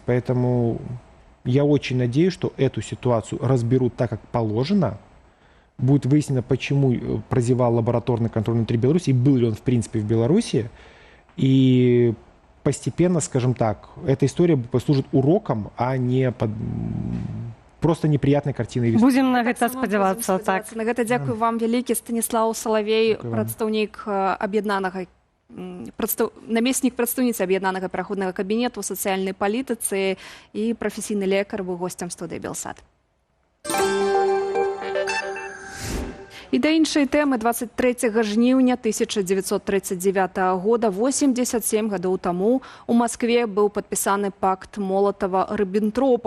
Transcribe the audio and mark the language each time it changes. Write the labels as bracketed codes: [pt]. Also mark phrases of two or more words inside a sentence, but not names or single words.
[ru] Поэтому я очень надеюсь, что эту ситуацию разберут так, как положено. Будет выяснено, почему прозевал лабораторный контроль внутри Беларуси, и был ли он, в принципе, в Беларуси. И постепенно, скажем так, эта история послужит уроком, а не просто неприятной картиной. [be] Будем на гэта спадзявацца. Так. На гэта дзякую вам вялікі. Станіслаў Салавей, прадстаўнік аб'яднанага намеснік прадстаўніцы аб'яднанага пераходнага кабінету сацыяльнай палітыцы і прафесійны лекар, быў госцем студыі Белсат. І да іншай тэмы 23 жніўня 1939 года, 87 гадоў таму, у Маскве быў падпісаны пакт Молатава-Ріббентропа.